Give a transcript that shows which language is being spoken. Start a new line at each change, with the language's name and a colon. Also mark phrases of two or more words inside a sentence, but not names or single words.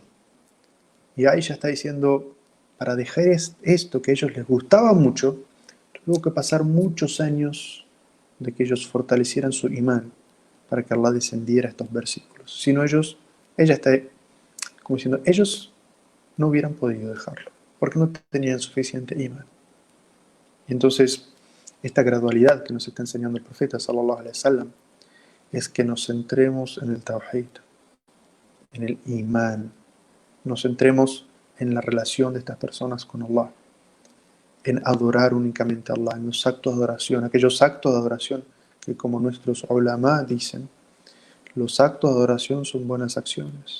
Spanish: Y Aisha está diciendo, para dejar esto que a ellos les gustaba mucho, tuvo que pasar muchos años de que ellos fortalecieran su imán para que Allah descendiera estos versículos. Si no ella está como diciendo, ellos no hubieran podido dejarlo, porque no tenían suficiente imán. Y entonces, esta gradualidad que nos está enseñando el profeta
Arabic: صلى الله عليه وسلم
Spanish: es que nos centremos en el tawhid, en el imán, nos centremos en la relación de estas personas con Allah, en adorar únicamente a Allah, en los actos de adoración, aquellos actos de adoración que, como nuestros ulama dicen, los actos de adoración son buenas acciones.